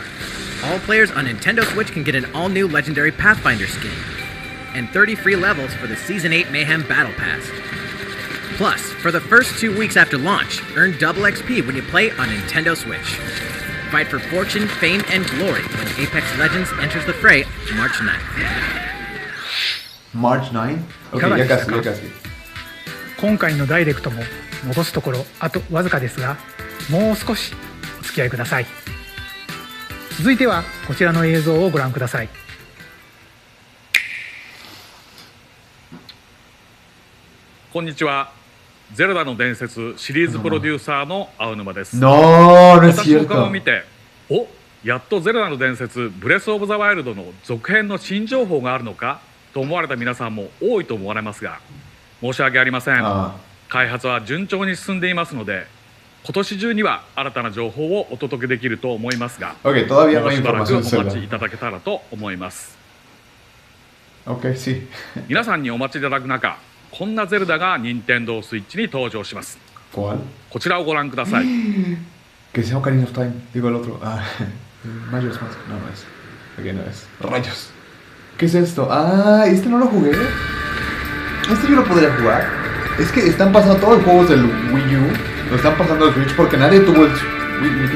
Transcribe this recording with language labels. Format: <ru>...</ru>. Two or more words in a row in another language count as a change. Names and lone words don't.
<en>All players on Nintendo Switch can get an all-new Legendary Pathfinder skin, and 30 free levels for the Season 8 Mayhem Battle Pass. Plus, for the first 2 weeks after launch, earn double XP when you play on Nintendo Switch. Fight for fortune, fame, and glory when Apex Legends enters the fray March 9th. March 9?</en> <ja>い</ja> <es>Ok,</es> <ja>かが</ja> <es>ya</es> <ja>でした</ja> <es>casi,</es> <ja>か</ja> <es>ya casi.</es> <ja>今回のダイレクトも残すところあとわずかですが、もう少しお付き合いください。続いてはこちらの映像をご覧ください。こんにちは。ゼルダの伝説シリーズプロデューサーの青沼です。</ja> <es>No, no es</es> <ja>私の顔を</ja> <es>cierto.</es> <ja>見て、お、やっとゼルダの伝説ブレスオブザワイルドの続編の新情報があるのかと思われた皆さんも多いと思われますが、申し訳ありません。開発は順調に進んでいますので、今年中には新たな情報をお届けできると思いますが、</ja> <es>Ok, todavía no</es> <ja>もう</ja> <es>hay</es> <ja>しばらく</ja> <es>información</es> <ja>お</ja> <es>Zelda.</es> <ja>待ちいただけたらと思います。</ja> <es>Ok, sí.</es> <ja>皆さんにお待ちいただく中、こんなゼルダが任天堂スイッチに登場します。</ja> <es>¿Cuál?</es> <ja>こちらをご覧ください。</ja> <es>Que sea Ocarina of Time. Digo el otro. Ah, Majora's Mask. No, no es. Ok, no es. Rayos. ¿Qué es esto? Ah, este no lo jugué. Este yo lo podría jugar. Es que están pasando todos los juegos del Wii U. Lo están pasando al Switch porque nadie tuvo el Wii.</es>